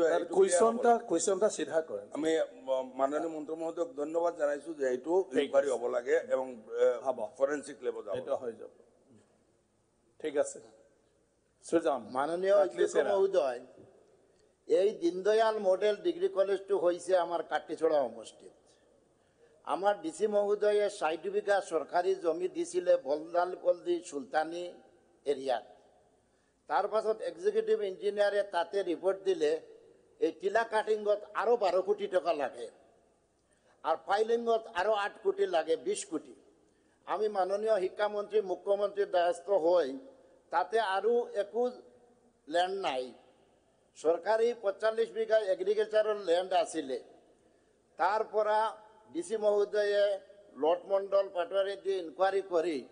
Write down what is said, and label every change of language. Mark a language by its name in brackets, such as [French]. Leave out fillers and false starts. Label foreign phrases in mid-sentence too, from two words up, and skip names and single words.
[Assamese] কুৱেশ্যনটা চিধা কৰে আমি মাননীয় মন্ত্ৰী মহোদয়ক ধন্যবাদ জানাইছো যে এইটো ইনকুৱাৰী হ'ব লাগে এবং ফৰেনচিক লেবত যাব এটা হৈ যাব ঠিক আছে সুজাম [Bangla] মাননীয় অধ্যক্ষ মহোদয় এই দীনদয়াল মডেল ডিগ্রি কলেজটো হয়েছে আমার কাটলিছড়া সমষ্টিত আমার ডিসি মহোদয়ে 60 বিঘা সরকারি জমি দিছিলে বলদালপল্লী সুলতানি এরিয়াত তার পাছত [English] Executive Engineer [Bangla] তাতে রিপোর্ট দিলে এই টিলা কাটিংত আরো 12 কোটি টাকা লাগে আর ফাইলিংত আরো 8 কোটি লাগে 20 কোটি আমি মাননীয় শিক্ষামন্ত্রী মুখ্যমন্ত্রীর দ্বারস্থ হই তাতে আরো একু ল্যান্ড নাই সরকারি 45 বিঘা [English] agricultural land [Bangla] আসিলে তারপরা ডিসি মহোদয়ে লট মন্ডল পাটোয়ারি দিয়ে ইনকোয়ারি করি